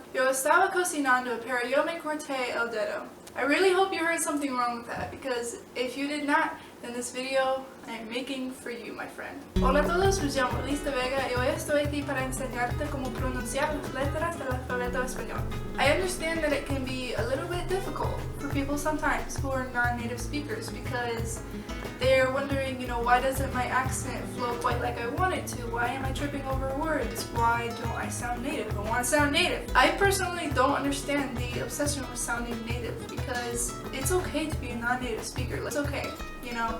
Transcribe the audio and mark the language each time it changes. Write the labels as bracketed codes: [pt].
[es] estaba cocinando, pero yo me corté el dedo. [en] I really hope you heard something wrong with that, because if you did not, then this video I am making for you, my friend. [es] Hola a todos, me llamo elysse daVega y hoy estoy aquí para enseñarte cómo pronunciar las letras del alfabeto español. [en] I understand that it can be a little bit difficult for people sometimes who are non-native speakers, because they're wondering, you know, why doesn't my accent flow quite like I want it to? Why am I tripping over words? Why don't I sound native? I want to sound native. I personally don't understand the obsession with sounding native, because it's okay to be a non-native speaker. It's okay, you know.